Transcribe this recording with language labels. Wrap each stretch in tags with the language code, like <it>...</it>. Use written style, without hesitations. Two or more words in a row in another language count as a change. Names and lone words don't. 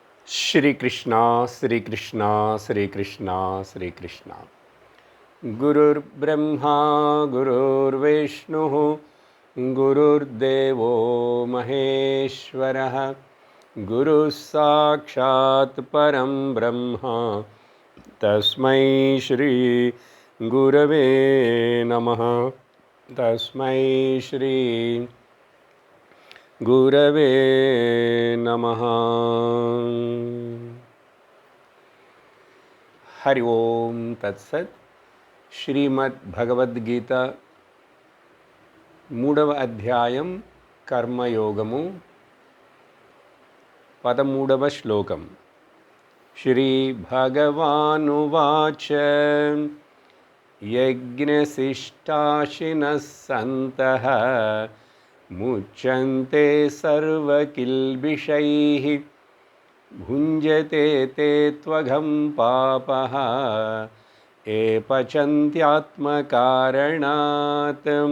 <sa>श्रीकृष्ण श्रीकृष्ण श्रीकृष्ण श्रीकृष्ण गुरुर्ब्रह्मा गुरुर्विष्णुः गुरुर्देवो महेश्वरः गुरुः साक्षात् परं ब्रह्म तस्मै श्री गुरवे नमः तस्मै श्री गुरवे नमः। हरि ओम तत्सत्।</sa> <te>శ్రీమద్భగవద్గీత మూడవ అధ్యాయం కర్మయోగము 13వ శ్లోకం.</te> <sa>శ్రీ భగవానువాచ యజ్ఞశిష్టాశినః సంతః ముచ్యంతే సర్వకిల్బిషైః భుంజతే తే త్వఘం పాపః ఏ పచంత్యాత్మకారణాత్.</sa>